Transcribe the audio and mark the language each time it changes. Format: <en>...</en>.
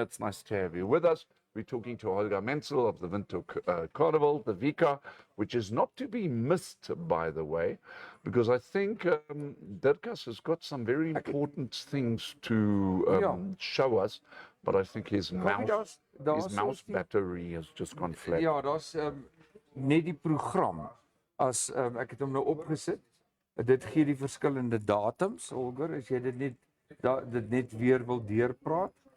<en>It's nice to have you with us. We're talking to Holger Mentzel of the Windhoek Carnival, the Wika, which is not to be missed, by the way, because I think Dirkas has got some very important things to show us, but I think his mouse battery has just gone flat.</en> <af>Ja, daar's net die program. As ek het hom nou opgesit. Dit gee die verskillende datums, Holger, as jy dit net weer wil deurpraat.</af>